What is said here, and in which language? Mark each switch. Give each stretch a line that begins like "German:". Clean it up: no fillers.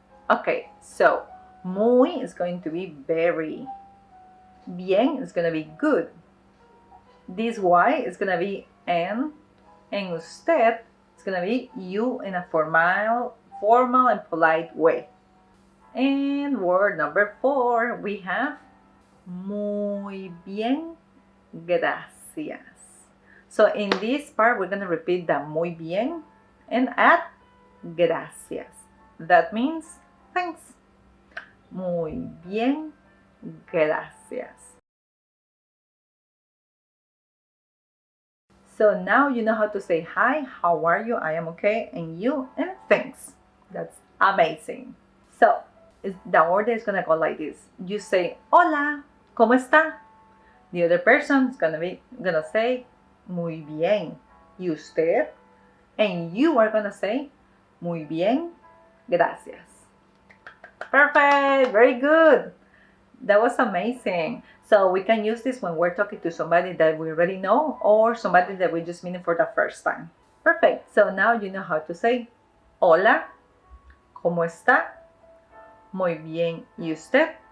English: Okay, so muy is going to be very. Bien is going to be good. This Y is going to be and usted is going to be you in a formal and polite way. And word number four, we have muy bien, gracias. So in this part, we're going to repeat the muy bien and add gracias. That means thanks. Muy bien, gracias. So now you know how to say hi, how are you, I am okay, and you, and thanks. That's amazing. So the order is going to go like this.
Spanish: You say, hola, ¿cómo está?
English: The other person is gonna say, muy bien. ¿Y usted? And you are gonna say, muy bien, gracias. Perfect, very good. That was amazing. So we can use this when we're talking to somebody that we already know or somebody that we're just meeting for the first time. Perfect. So now you know how to say, hola, ¿cómo está? Muy bien. ¿Y usted?